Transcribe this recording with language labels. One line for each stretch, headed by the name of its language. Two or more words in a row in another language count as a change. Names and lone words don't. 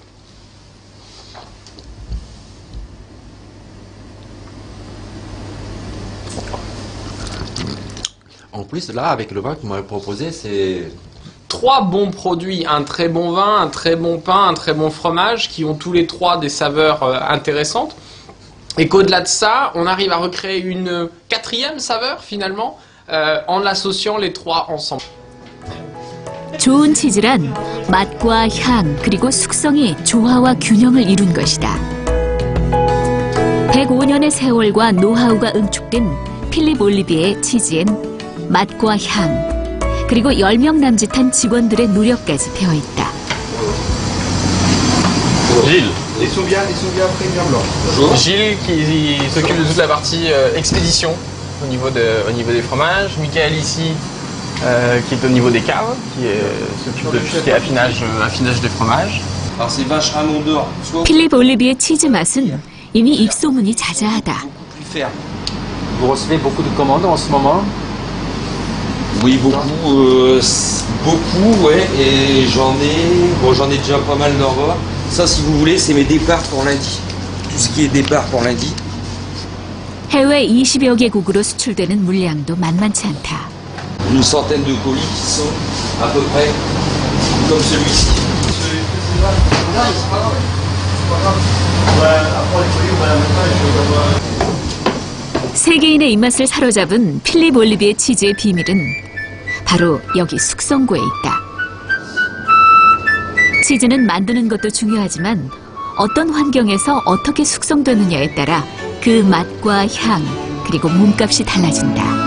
French: En plus, là, avec le vin que vous m'avez proposé, c'est... 3 bons produits, un très bon vin, un très bon pain, un très bon fromage, qui ont tous les 3 des saveurs intéressantes. Et qu'au-delà de ça, on arrive à recréer une 4e saveur, finalement, en associant les 3 ensemble.
Korean: 좋은 치즈란 맛과 향 그리고 숙성이 조화와 균형을 이룬 것이다. 105년의 세월과 노하우가 응축된 필립 올리비의 치즈엔 맛과 향 그리고 10명 남짓한 직원들의 노력까지 배어 있다.
French: Gilles. Ils sont bien premium blanc. Gilles qui s'occupe de toute la partie expédition au niveau des fromages. Michael ici qui est au niveau des caves, qui s'occupe de tout ce qui est affinage des fromages. Alors c'est vache Ramon d'or.
Korean: 필립 올리비의 치즈 맛은 이미 입소문이 자자하다.
French: Plus ferme. Vous recevez beaucoup de commandes en ce moment? Oui, beaucoup, beaucoup, ouais. Et j'en ai déjà pas mal d'en bas. Ça, si vous voulez, c'est mes départs pour lundi. Tout ce qui est départ pour lundi.
Korean: 해외 20여 개국으로 수출되는 물량도 만만치 않다.
French: Une centaine de colis qui sont à peu près comme celui-ci.
Korean: 세계인의 입맛을 사로잡은 필립 올리비의 치즈의 비밀은 바로 여기 숙성고에 있다. 치즈는 만드는 것도 중요하지만 어떤 환경에서 어떻게 숙성되느냐에 따라 그 맛과 향 그리고 몸값이 달라진다.